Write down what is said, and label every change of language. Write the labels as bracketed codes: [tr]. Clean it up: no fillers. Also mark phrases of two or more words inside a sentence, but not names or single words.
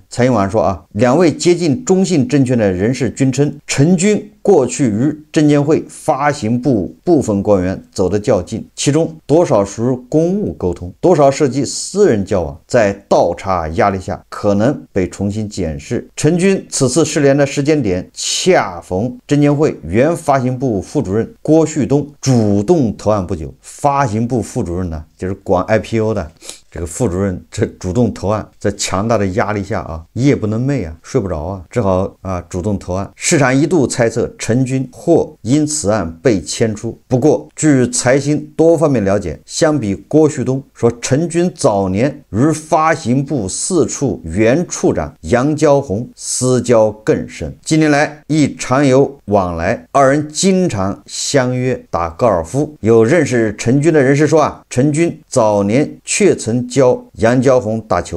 [zh] 財新網說啊，2位接近中信證券的人士均稱，陳軍過去與證監會發行部部分官員走得較近，其中多少屬於公務溝通，多少涉及私人交往，在倒查壓力下可能被重新檢視。陳軍此次失聯的時間點恰逢證監會原發行部副主任郭旭東主動投案不久。發行部副主任呢，就是管 IPO 的， 這個副主任這主動投案，在強大的壓力下啊，夜不能寐啊，睡不着啊，只好啊主動投案。市场一度猜測陈军或因此案被迁出。不过，据财新多方面了解，相比郭旭東說，陳軍早年與發行部4處原處長楊嬌紅私交更深，近年來亦常有往來，二人經常相約打高爾夫。有認識陳軍的人士說啊，陳軍早年確曾教楊嬌紅打球。